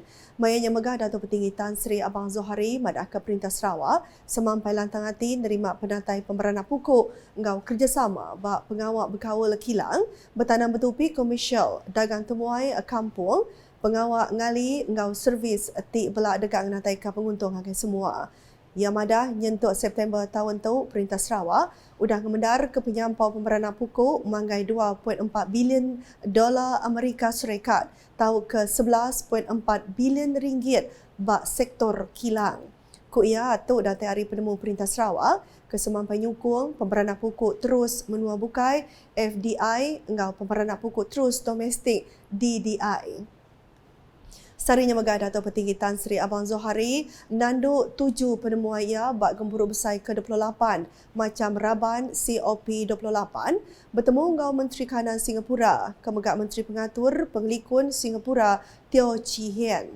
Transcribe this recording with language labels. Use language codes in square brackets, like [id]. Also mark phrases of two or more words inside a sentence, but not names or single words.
[iba] Mayanya megah Dato' Petinggi Tan Sri Abang Zohari madah ke Perintah Sarawak semampai lantang hati nerima penatai pemberana pokok ngau kerjasama bak pengawal berkawal kilang bertanam betupi komersial dagang temuai kampung pengawal ngali ngau servis ati belak dekat natai ka penguntung hagai semua. Ia madah nyentuk September tahun tu Perintah Sarawak udah ngemendar ke penyampau pemberana pokok manggai 2.4 bilion dolar Amerika Syarikat tahu ke 11.4 bilion ringgit bak sektor kilang. Ia tu data hari penemu Perintah Sarawak kesemampai nyukung pemberana pokok terus menua bukai FDI ngau pemberana pokok terus domestik DDI. Sarinya megah Dato' Petinggi Tan Sri Abang Zohari nanduk 7 penemuan ia bak Gempuruk Besai ke-28 macam Raban COP28 bertemu ngau Menteri Kanan Singapura, Kemegak Menteri Pengatur Pengelikun Singapura Teo Chee Hean.